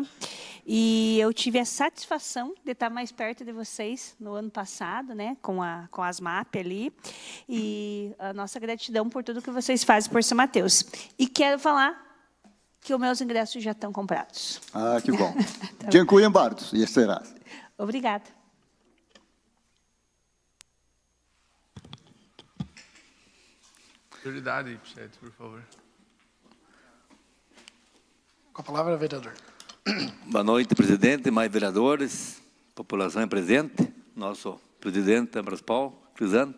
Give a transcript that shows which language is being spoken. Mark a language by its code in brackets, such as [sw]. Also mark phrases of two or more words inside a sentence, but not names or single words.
[pt] E eu tive a satisfação de estar mais perto de vocês no ano passado, né, com as MAP ali. E a nossa gratidão por tudo que vocês fazem por São Mateus. E quero falar que os meus ingressos já estão comprados. Ah, que bom. [pl] Dziękuję bardzo. Jeszcze raz. [pt] Obrigada. Prioridade, chefe, por favor. Com a palavra, vereador. Boa noite, presidente, mais vereadores, população presente, nosso presidente, Ambraspal, Crisanto.